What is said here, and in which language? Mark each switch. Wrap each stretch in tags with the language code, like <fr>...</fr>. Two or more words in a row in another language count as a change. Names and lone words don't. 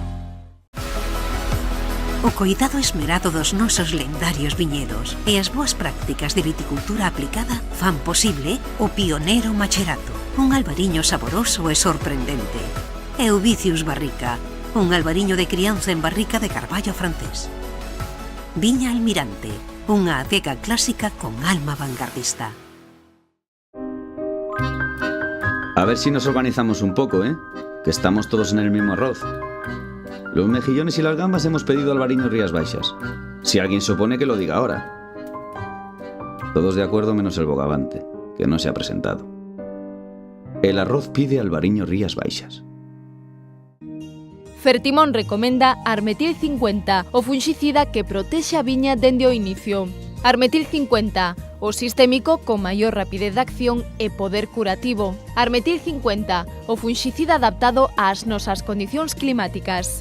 <gl>O coidado esmerado dos nosos lendarios viñedos e as boas prácticas de viticultura aplicada fan posible o pioneiro Macherato, un albariño saboroso e sorprendente. Euvicius Barrica, un albariño de crianza en barrica de carballo francés. Viña Almirante, unha adega clásica con alma vanguardista.</gl> <es>A ver si nos organizamos un poco, que estamos todos en el mismo arroz. Los mejillones y las gambas hemos pedido albariño Rías Baixas. Si alguien se opone, que lo diga ahora. Todos de acuerdo menos el bogavante, que no se ha presentado. El arroz pide albariño Rías Baixas.</es> <gl>Fertimón recomenda Armetil 50, o funxicida que protexe a viña dende o inicio. Armetil 50, o sistémico con maior rapidez de acción e poder curativo. Armetil 50, o funxicida adaptado ás nosas condicións climáticas.</gl>